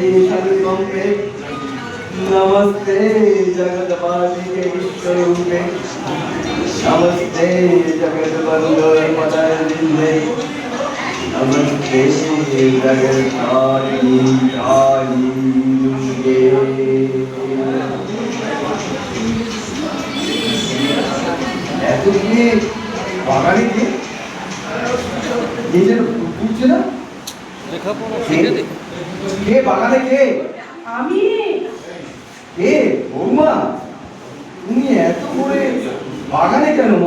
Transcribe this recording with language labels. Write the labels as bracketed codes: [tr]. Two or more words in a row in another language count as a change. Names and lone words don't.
[sa] शरणम्बे नमस्ते जगदपालिके विश्वरूपे नमस्ते जगद्वन्दपदारिणे नमस्ते जगत्तारिणी काली दुर्गे। [bn] এতদিনে বাগানে কে যেন ঘুরছে না? কে বাগানে কে? আমি। কে? বৌমা, তুমি এত করে বাগানে কেন মা?